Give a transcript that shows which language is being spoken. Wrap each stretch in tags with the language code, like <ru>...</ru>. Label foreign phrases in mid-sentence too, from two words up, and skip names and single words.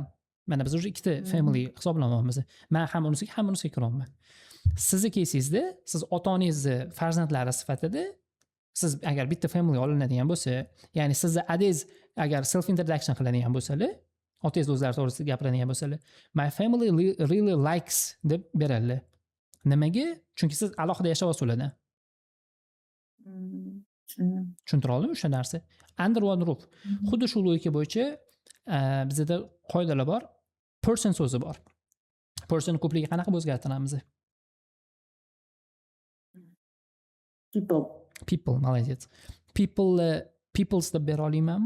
<uz>Mana biz o'sha ikkita family hisoblanamiz. Men ham unisiga, ham unisiga kiraman. Sizni kesingizda, siz ota-onangizni farzandlari sifatida siz agar bitta family olinadigan bo'lsa, ya'ni sizni adingiz agar</uz> <en>self introduction</en> <uz>qiladigan bo'lsalar, otangiz o'zlari to'g'risida gapiradigan bo'lsalar,</uz> <en>my family really likes</en> <uz>deb beradilar. Nimaga? Chunki siz alohida yashayapsiz ulardan. Tushuntira oldimmi o'sha narsa?</uz> <en>Under one roof.</en> <uz>Xuddi shu logika bo'yicha bizda qoidalar bor. Person so'zi bor. Person ko'pligiga qanaqa o'zgartiramiz?</uz> <en>People, молодец.</en> <uz>People's deb bera olamanmi?</uz>